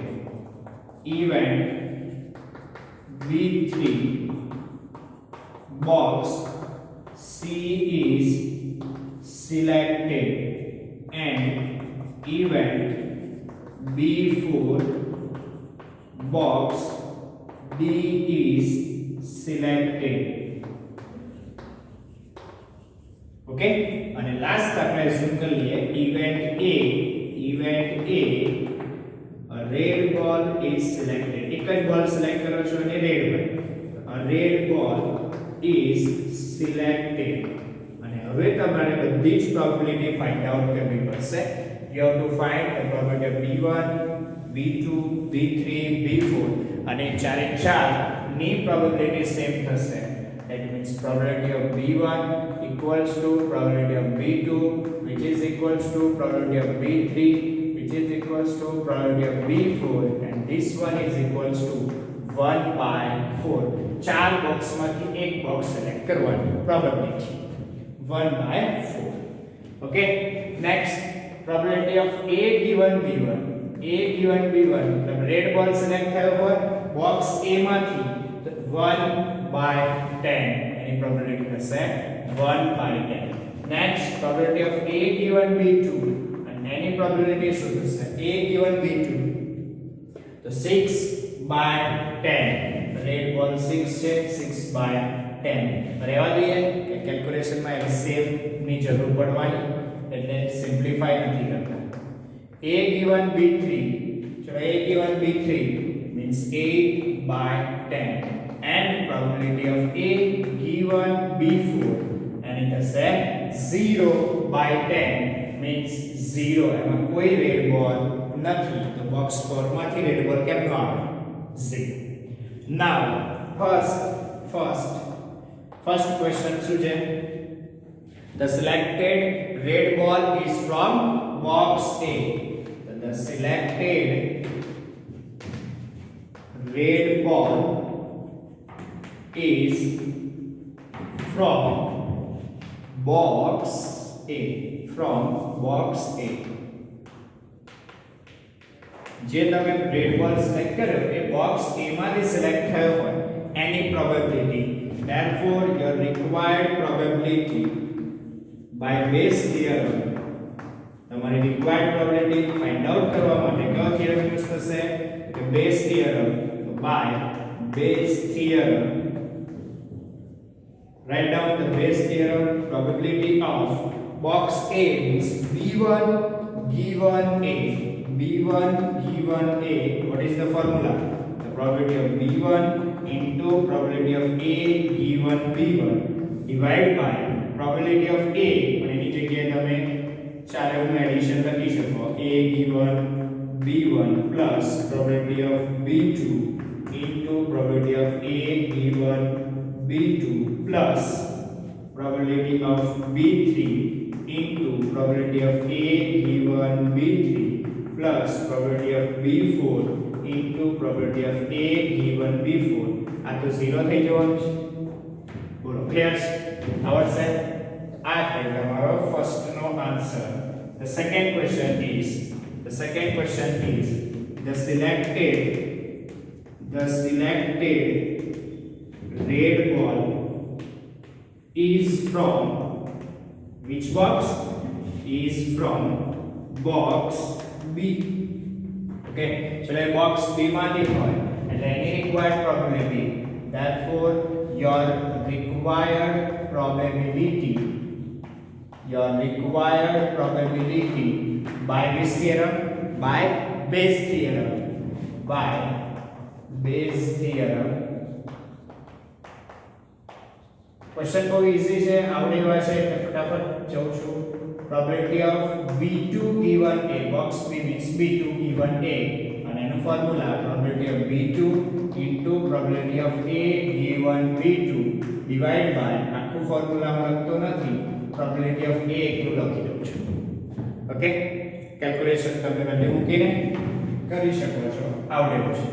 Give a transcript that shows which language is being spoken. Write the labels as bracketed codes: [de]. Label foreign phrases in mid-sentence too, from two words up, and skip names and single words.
[en] Event B3 box C is selected. And event B4 box D is selected. Okay, [gu] અને લાસ્ટ આપણે એઝ્યુમ કરી લઈએ [en] event A a red ball is selected. [gu] એક જ બોલ સિલેક્ટ કરો છો અને [en] red ball, a red ball is selected. [gu] અને હવે તમારે બધી જ [en] probability find out [gu] કરવી પડશે. [en] You have to find the probability of B1, B2, B3, B4 [gu] અને ચારે ચાર ની પ્રોબેબિલિટી સેમ થશે. [en] That means probability of B1 equals to probability of B2 which is equals to probability of B3 which is equals to probability of B4 and this one is equals to 1/4. [gu] ચાર બોક્સમાંથી એક બોક્સ સિલેક્ટ કરવાની પ્રોબેબિલિટી 1/4. [en] Okay, next probability of A given B1. [gu] मतलब [en] red ball select [gu] થયો હોય બોક્સ A માંથી તો 1/10 એની પ્રોબેબિલિટી થશે 1/10. [en] નેક્સ્ટ probability of A given B2 [gu] અને એની પ્રોબેબિલિટી શું થશે? [en] A given B2 તો 6/10. red ball [gu] 6 છે, 6/10. રહેવા દઈએ કે કેલ્ક્યુલેશનમાં એલસીએમ ની જરૂર પડવાની, એટલે સિમ્પ્લિફાઈ નથી કરતા. [en] A given B3, so A given B3 means 8/10 and probability of A given B4 and it is 0/10 means 0. [gu] એમાં કોઈ [en] red ball [gu] નથી, તો બોક્સ 4 માંથી [en] red ball [gu] કેમ ન આવે? 0. [en] Now first question શું છે? The selected red ball is from box A. The selected red ball is from box A. [gu] જે તમે [en] red ball select [gu] કર્યો એ બોક્સ A માંથી સિલેક્ટ થયો હોય એની પ્રોબેબિલિટી. [en] Therefore your required probability by base theorem, [gu] તમારી [en] required probability find out [gu] કરવા માટે કયો [en] theorem use [gu] થશે? [en] કે base theorem. તો by base theorem write down the base theorem. Probability of box A means B1 given A. What is the formula? The probability of B1 into probability of A given B1 divided by probability of A. [gu] અને એની જગ્યાએ તમે ચારેનું એડિશન લખી શકો. [en] A given B1 plus probability of B2 into probability of A given B2 plus probability of B3 into probability of A given B3 plus probability of B4 into probability of A given B4 [gu] આ તો 0 થઈ જવાનું છે. બોલો ક્લિયર છે? આવડશે? આ થઈ તમારો ફર્સ્ટ નો આન્સર. [en] The second question is the selected red ball is from which box? Is from box B. Okay, [gu] ચલો એ box B માંથી હોય એટલે એની [en] required probability, therefore your required probability by this theorem, by Bayes theorem. [gu] क्वेश्चन બહુ ઈઝી છે, આવડી એવા છે એટલે ફટાફટ જાઉં છું. [en] probability of B2 given A, box B means B2 given A, [gu] અને એનું ફોર્મ્યુલા [en] probability of B2 into probability of A given B2 divide by, [gu] આખું ફોર્મ્યુલા હું લખતો નથી, [en] probability of A [gu] એકલું લખી દઉં છું. ઓકે, કેલ્ક્યુલેશન તમે વેલ્યુ મૂકીને કરી શકો છો, આવડેલું છે.